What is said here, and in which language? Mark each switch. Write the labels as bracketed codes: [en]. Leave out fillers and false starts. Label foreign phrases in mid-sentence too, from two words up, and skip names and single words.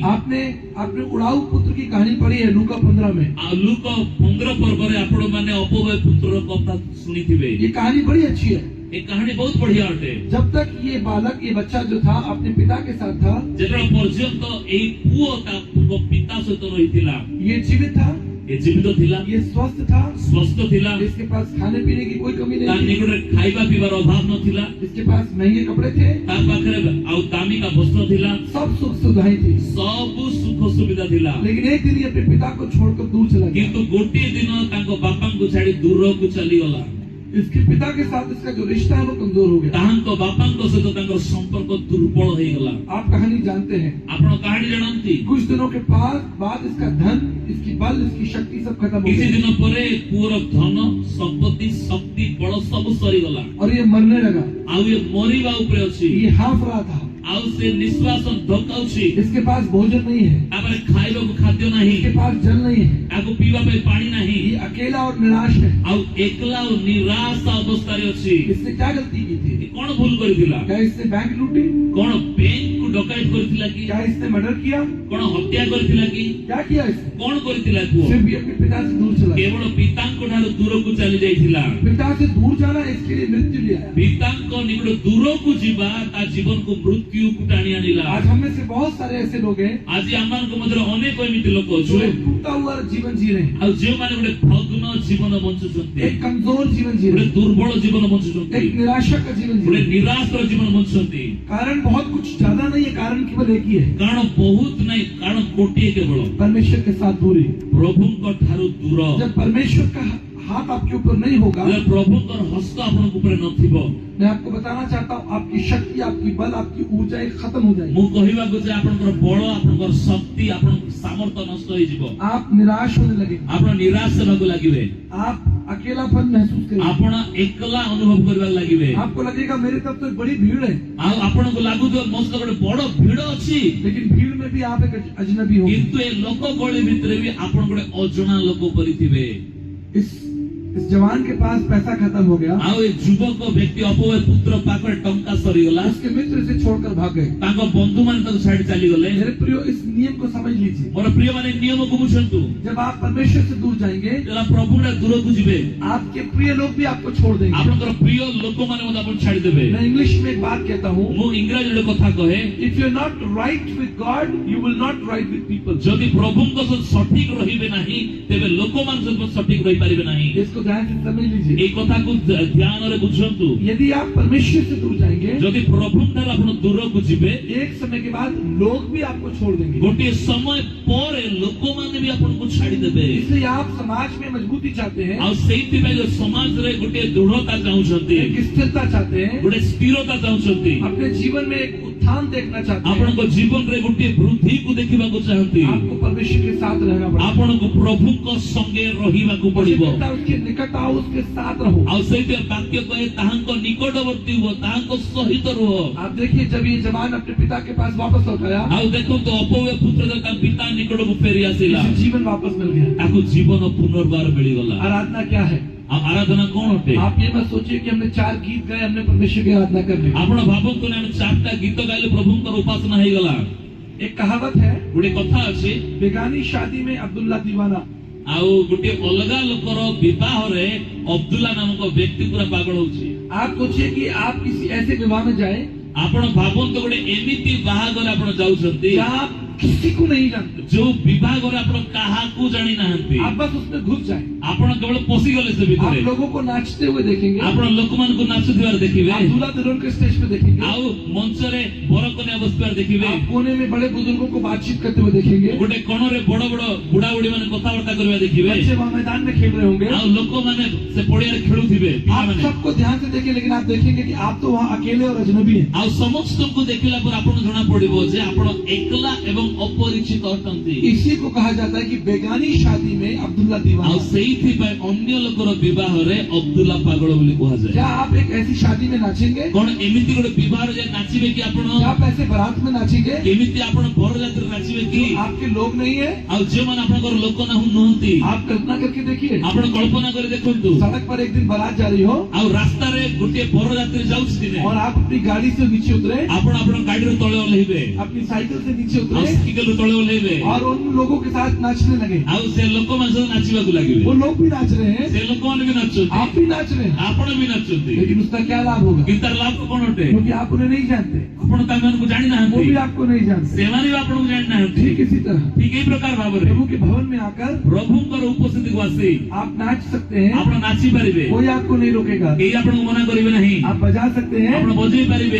[hi] आपने उड़ाऊ पुत्र की कहानी पढ़ी है लूका 15 में। [or] ଆ ଲୂକ 15 ପର୍ବ ରେ ଆପଣ ମାନେ ଅପବ୍ୟୟ ପୁତ୍ର କଥା ଶୁଣିଥିବେ। [hi] ये कहानी बड़ी अच्छी है। [or] ଏ କାହାଣୀ ବହୁତ ବଢ଼ିଆ ଅଟେ। [hi] जब तक ये बालक ये बच्चा जो था अपने पिता के साथ था, [or] ଯେତେ ପର୍ଯ୍ୟନ୍ତ ଏଇ ପୁଅ ତା ପିତା ସହିତ ରହିଥିଲା, [hi] ये जीवित था, [or] ଏ ଜୀବିତ ଥିଲା, [hi] ये स्वस्थ था, [or] ସ୍ୱସ୍ଥ ଥିଲା, [hi] इसके पास खाने पीने की कोई कमी [or] ତା [hi] नहीं थी, [or] ନିକଟରେ ଖାଇବା ପିଇବାର ଅଭାବ ନଥିଲା, [hi] इसके पास महंगे कपड़े थे, [or] ତା ପାଖରେ ଆଉ ଦାମିକା ବସ୍ତ୍ର ଥିଲା, [hi] सब सुख सुविधाएं थी। [or] ସବୁ ସୁଖ ସୁବିଧା ଥିଲା। [hi] लेकिन एक दिन ये अपने पिता को छोड़कर दूर चला गया। [or] କିନ୍ତୁ ଗୋଟିଏ ଦିନ ତାଙ୍କ ବାପାଙ୍କୁ ଛାଡି ଦୂରକୁ ଚାଲିଗଲା। [hi] इसके पिता के साथ इसका जो रिश्ता है वो कमजोर हो गया। [or] ତାଙ୍କ ବାପାଙ୍କ ସହିତ ତାଙ୍କର ସମ୍ପର୍କ ଦୁର୍ବଳ ହେଇଗଲା। [hi] आप कहानी जानते हैं। [or] ଆପଣ କାହାଣୀ ଜାଣନ୍ତି? [hi] कुछ दिनों के बाद इसका धन, इसकी बल, इसकी शक्ति सब खत्म हो [or] କିଛି [hi] गया [or] ଦିନ ପରେ ପୁଅର ଧନ ସମ୍ପତ୍ତି ଶକ୍ତି ବଳ ସବୁ ସରିଗଲା। [hi] और ये मरने लगा। [or] ଆଉ ଏ ମରିବା ଉପରେ ଅଛି। [hi] ये हाँफ रहा था। [or] ଆଉ ସେ ନିଶ୍ୱାସ ଢକାଉଛି। [hi] इसके पास भोजन नहीं है, [or] ତାପରେ ଖାଇବାକୁ ଖାଦ୍ୟ ନାହିଁ, [hi] इसके पास जल नहीं है, [or] ତାକୁ ପିଇବା ପାଇଁ ପାଣି ନାହିଁ, [hi] ये अकेला और निराश है। [or] ଆଉ ଏକଲା ଆଉ ନିରାଶ ଅବସ୍ଥାରେ ଅଛି। [hi] इसने क्या गलती की थी? [or] କଣ ଭୁଲ କରିଥିଲା? [hi] क्या इसने बैंक लूटी? [or] କଣ ବ୍ୟାଙ୍କକୁ ଡକାୟତ କରିଥିଲା କି? [hi] क्या इसने मर्डर किया? [or] କଣ ହତ୍ୟା କରିଥିଲା କି? [hi] क्या किया इसने? [or] କଣ କରିଥିଲା ପୁଅ? [hi] सिर्फ ये अपने पिता से दूर चला गया। [or] କେବଳ ପିତାଙ୍କ ଠାରୁ ଦୂରକୁ ଚାଲି ଯାଇଥିଲା। [hi] पिता से दूर जाना इसके लिए मृत्यु ले आया। [or] ପିତାଙ୍କ ନିକଟ ଦୂରକୁ ଯିବା ତା ଜୀବନକୁ ମୃତ୍ୟୁକୁ ଟାଣି ଆଣିଲା। [hi] आज हम में से बहुत सारे ऐसे लोग हैं [or] ଆଜି ଆମମାନଙ୍କ ମଧ୍ୟରେ ଅନେକ ଏମିତି ଲୋକ [hi] जो [or] ଅଛୁ, [hi] एक टूटा हुआ जीवन जी रहे हैं, [or] ଆଉ ଯେଉଁମାନେ ଗୋଟେ ଭଗ୍ନ ଜୀବନ ବଞ୍ଚୁଛନ୍ତି, [hi] एक कमजोर जीवन जी [or] ଗୋଟେ [hi] रहे हैं, [or] ଦୁର୍ବଳ ଜୀବନ ବଞ୍ଚୁଛନ୍ତି, [hi] एक निराशा का जीवन जी [or] ଗୋଟେ [hi] रहे हैं। [or] ନିରାଶର ଜୀବନ ବଞ୍ଚୁଛନ୍ତି। [hi] कारण बहुत कुछ ज्यादा नहीं है, कारण केवल एक ही है, [or] କାରଣ ବହୁତ ନାହିଁ, କାରଣ ଗୋଟିଏ କେବଳ [hi] परमेश्वर के साथ दूरी। [or] ପ୍ରଭୁଙ୍କ ଠାରୁ ଦୂର। [hi] जब परमेश्वर का हाथ आपके ऊपर नहीं होगा, [or] ଯେତେବେଳେ ପ୍ରଭୁଙ୍କର ହସ୍ତ ଆପଣଙ୍କ ଉପରେ ନଥିବ, [hi] मैं आपको बताना चाहता हूँ, आपकी शक्ति, आपकी बल, आपकी ऊर्जा एक खत्म हो जाएगी। [or] ମୁଁ କହିବାକୁ ଯେ ଆପଣଙ୍କର ବଳ, ଆପଣଙ୍କର ଶକ୍ତି, ଆପଣଙ୍କର ସାମର୍ଥ୍ୟ ନଷ୍ଟ ହେଇଯିବ। [hi] आप निराश होने लगेंगे, [or] ଆପଣ ନିରାଶ ହେବାକୁ ଲାଗିବେ, [hi] आप अकेलापन महसूस करेंगे, [or] ଆପଣ ଏକଲା ଅନୁଭବ କରିବାକୁ ଲାଗିବେ, [hi] आपको लगेगा मेरी तरफ तो एक बड़ी भीड़ है, [or] ଆଉ ଆପଣଙ୍କୁ ଲାଗୁଥିବ ମୋ ସହିତ ଗୋଟେ ବଡ ଭିଡ ଅଛି, [hi] लेकिन भीड़ में भी आप एक अजनबी होंगे। [or] କିନ୍ତୁ ଏ ଲୋକ ଗଳି ଭିତରେ ବି ଆପଣ ଗୋଟେ ଅଜଣା ଲୋକ ପରିଥିବେ। [hi] इस जवान के पास पैसा खत्म हो गया, [or] ଆଉ ଏ ଯୁବକ ବ୍ୟକ୍ତି ଅପବୟ ପୁତ୍ର ପାଖରେ ଟଙ୍କା ସରିଗଲା, [hi] उसके मित्र इसे छोड़कर भाग गए। [or] ତାଙ୍କ ବନ୍ଧୁମାନେ ତାକୁ ଛାଡି ଚାଲିଗଲେ। [hi] मेरे प्रियो, इस नियम को समझ लीजिए। [or] ମୋର ପ୍ରିୟମାନେ ନିୟମକୁ ବୁଝନ୍ତୁ। [hi] जब आप परमेश्वर से दूर जाएंगे, [or] ଯେତେବେଳେ ପ୍ରଭୁଙ୍କ ଦୂରକୁ ଯିବେ, [hi] आपके प्रिय लोग भी आपको छोड़ देंगे। [or] ଆପଣଙ୍କର ପ୍ରିୟ ଲୋକମାନେ ମଧ୍ୟ ଆପଣ ଛାଡିଦେବେ। [hi] मैं इंग्लिश में एक बात कहता हूँ, [or] ମୁଁ ଇଂରାଜୀରେ କଥା କହେ, [en] if you are not right with God, you will not right with people। [or] ଯଦି ପ୍ରଭୁଙ୍କ ସହିତ ସଠିକ ରହିବେ ନାହିଁ, ତେବେ ଲୋକମାନଙ୍କ ସହିତ ସଠିକ ରହିପାରିବେ ନାହିଁ। [hi] इसको ध्यान से समझ लीजिए। [or] এই କଥାକୁ ଧ୍ୟାନରେ ବୁଝନ୍ତୁ। [hi] यदि आप परमेश्वर से दूर जाएंगे, [or] ଯଦି ପ୍ରଭୁଙ୍କଠାରୁ ଆପଣ ଦୂରକୁ ଯିବେ, [hi] एक समय के बाद लोग भी आपको छोड़ देंगे। [or] ଗୋଟିଏ ସମୟ ପରେ ଲୋକମାନେ ବି ଆପଣଙ୍କୁ ଛାଡିଦେବେ। [hi] इसलिए आप समाज में मजबूती चाहते हैं, [or] ଆଉ ସେଇଥିପାଇଁ ଯୋଉ ସମାଜରେ ଗୋଟିଏ ଦୃଢତା ଚାହୁଁଛନ୍ତି, [hi] एक स्थिरता चाहते हैं, [or] ଗୋଟେ ସ୍ଥିରତା ଚାହୁଁଛନ୍ତି, [hi] अपने जीवन में एक उत्थान देखना चाहते हैं, [or] ଆପଣଙ୍କ ଜୀବନରେ ଗୋଟିଏ ବୃଦ୍ଧିକୁ ଦେଖିବାକୁ ଚାହାନ୍ତି, [hi] आपको परमेश्वर के साथ रहना पड़ेगा। [or] ଆପଣଙ୍କୁ ପ୍ରଭୁଙ୍କ ସଙ୍ଗେ ରହିବାକୁ ପଡିବ। [hi] उसके निकट आओ, उसके साथ रहो। [or] ଆଉ ସେଇଥିପାଇଁ ବାକ୍ୟ କହେ ତାହାଙ୍କ ନିକଟବର୍ତ୍ତୀ ହୁଅ, ତାହାଙ୍କ ସହିତ ରୁହ। [hi] आप देखिए, जब ये जवान अपने पिता के पास वापस लौट आया, [or] ଆଉ ଦେଖନ୍ତୁ ଅପବ୍ୟ ପୁତ୍ର ତା ପିତା ନିକଟକୁ ଫେରି ଆସିଲା, [hi] उसे जीवन वापस मिल गया। [or] ତାକୁ ଜୀବନ ପୁନର୍ବାର ମିଳିଗଲା। [hi] आराधना क्या है? [or] ଆଉ ଆରାଧନା କଣ ଅଟେ? [hi] आप ये मत सोचिए कि हमने 4 गीत गाए, हमने परमेश्वर की आराधना कर ली। [or] ଆପଣ ଭାବନ୍ତୁ ନା ଆମେ 4ଟା ଗୀତ ଗାଇଲେ ପ୍ରଭୁଙ୍କର ଉପାସନା ହେଇଗଲା। [hi] एक कहावत है, [or] ଗୋଟେ କଥା ଅଛି, [hi] बेगानी शादी में अब्दुल्ला दीवाना। [or] ଆଉ ଗୋଟେ ଅଲଗା ଲୋକର ବିବାହରେ ଅବ୍ଦୁଲ୍ଲା ନାମକ ବ୍ୟକ୍ତି ପୁରା ପାଗଳ ହଉଛି। [hi] आप सोचिए कि आप किसी ऐसे विवाह में जाए [or] ଆପଣ ଭାବନ୍ତୁ ଗୋଟେ ଏମିତି ବାହାଘର ଆପଣ ଯାଉଛନ୍ତି [hi] जहाँ आप किसी को नहीं जानते, [or] ଯୋଉ ବିବାହରେ ଆପଣ କାହାକୁ ଜାଣି ନାହାନ୍ତି, [hi] आप बस उसमें घुस जाए। [or] ଆପଣ କେବଳ ପଶିଗଲେ ସେ [hi] आप [or] ଭିତରେ, [hi] लोगों को नाचते हुए देखेंगे, [or] ଆପଣ ଲୋକମାନଙ୍କୁ ନାଚୁଥିବାର ଦେଖିବେ, [hi] आप दूल्हा दुल्हन के स्टेज पे देखेंगे, [or] ଆଉ ମଞ୍ଚରେ ବରକନ୍ୟା ବସିଥିବାର ଦେଖିବେ, [hi] आप कोने में बड़े बुजुर्गों को बातचीत करते हुए देखेंगे, [or] ଗୋଟେ କୋଣରେ ବଡ ବଡ ବୁଢା ବୁଢୀ ମାନେ କଥାବାର୍ତ୍ତା କରିବା ଦେଖିବେ, [hi] बच्चे वहाँ मैदान में खेल रहे होंगे। [or] ଆଉ ଲୋକମାନେ ସେ ପଡିଆରେ ଖେଳୁଥିବେ [hi] आप [or] ପିଲାମାନେ, [hi] सबको ध्यान से देखिए, लेकिन आप देखेंगे कि आप तो वहाँ अकेले और अजनबी हैं। [or] ଆଉ ସମସ୍ତଙ୍କୁ ଦେଖିଲା ପରେ ଆପଣଙ୍କୁ ଜଣା ପଡିବ ଯେ ଆପଣ ଏକଲା ଏବଂ ଅପରିଚିତ ଅଟନ୍ତି। [hi] इसी को कहा जाता है कि बेगानी शादी में अब्दुल्ला [or] ଆଉ [hi] दीवाना। [or] ସେଇଥିପାଇଁ ଅନ୍ୟ ଲୋକର ବିବାହରେ ଅବ୍ଦୁଲ୍ଲା ପାଗଳ ବୋଲି କୁହାଯାଏ। [hi] क्या आप एक ऐसी शादी में नाचेंगे? [or] କଣ ଏମିତି ଗୋଟେ ବିବାହରେ ଯାଇ ନାଚିବେ କି ଆପଣ? [hi] क्या आप ऐसे बारात में नाचेंगे? [or] ଏମିତି ଆପଣ ବରଯାତ୍ରୀ ନାଚିବେ କି? [hi] जो आपके लोग नहीं है? [or] ଆଉ ଯେଉଁମାନେ ଆପଣଙ୍କର ଲୋକ ନୁହନ୍ତି, [hi] आप कल्पना करके देखिए, [or] ଆପଣ କଳ୍ପନା କରି ଦେଖନ୍ତୁ, [hi] सड़क पर एक दिन बारात जा रही हो [or] ଆଉ ରାସ୍ତାରେ ଗୋଟିଏ ବରଯାତ୍ରୀ ଯାଉଛି ଦିନେ, [hi] और आप अपनी गाड़ी से नीचे उतरे, [or] ଆପଣ ଆପଣଙ୍କ ଗାଡିରୁ ତଳେ ଓହ୍ଲେଇବେ, [hi] अपनी साइकिल से नीचे [or] ଆଉ [hi] उतरे [or] ସାଇକେଲରୁ ତଳେ ଓହ୍ଲେଇବେ, [hi] और उन लोगों के साथ नाचने लगे। [or] ଆଉ ସେ ଲୋକମାନେ ସହିତ ନାଚିବାକୁ ଲାଗିବେ। [hi] वो लोग भी नाच रहे हैं, [or] ସେ ଲୋକମାନେ ବି ନାଚୁଛନ୍ତି, [hi] आप भी नाच रहे हैं, [or] ଆପଣ ବି ନାଚୁଛନ୍ତି, [hi] लेकिन उसका क्या लाभ होगा? [or] କିନ୍ତୁ ତାର ଲାଭ କଣ ଅଟେ? ନାହାନ୍ତି [hi] क्योंकि आप उन्हें नहीं जानते, [or] ଆପଣ ତାଙ୍କୁ ଜାଣି [hi] वो [or] ନାହାନ୍ତି [hi] भी आपको नहीं जानते। [or] ସେମାନେ ଆପଣ ଜାଣି ନାହାନ୍ତି [hi] ठीक इसी तरह [or] ଠିକ ଏଇ ପ୍ରକାର ଭାବରେ [hi] प्रभु के भवन में आकर [or] ପ୍ରଭୁଙ୍କର ଉପସ୍ଥିତି କୁ ଆସି [hi] आप नाच सकते हैं, [or] ଆପଣ ନାଚି ପାରିବେ [hi] कोई आपको नहीं रोकेगा। [or] କେହି ଆପଣ ମନା କରିବେ ନାହିଁ [hi] आप बजा सकते हैं, [or] ଆପଣ ବଜେଇ ପାରିବେ